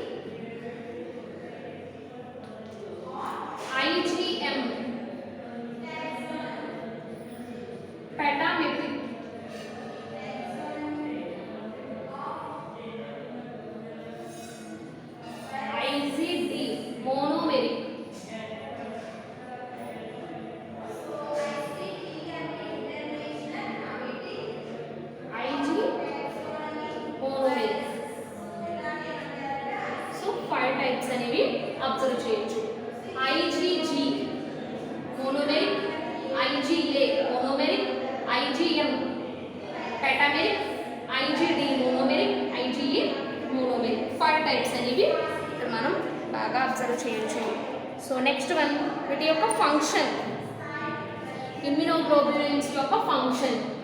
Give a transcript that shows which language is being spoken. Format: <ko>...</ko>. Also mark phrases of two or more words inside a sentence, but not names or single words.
<en>IgM pentametric, monomeric, IG monomeric.</en> <te>సో 5 టైప్స్ అనేవి అబ్జర్వ్ చేయొచ్చు.</te> <en>IgG monomeric, IgA monomeric, IgM pentameric, IgD monomeric, IgE monomeric.</en> <te>5 టైప్స్ అనేవి ఇక్కడ మనం బాగా అబ్జర్వ్ చేయొచ్చు.</te> <en>so next one</en> <te>వీటి యొక్క ఫంక్షన్, ఇమ్యునోగ్లోబులిన్స్ యొక్క ఫంక్షన్.</te>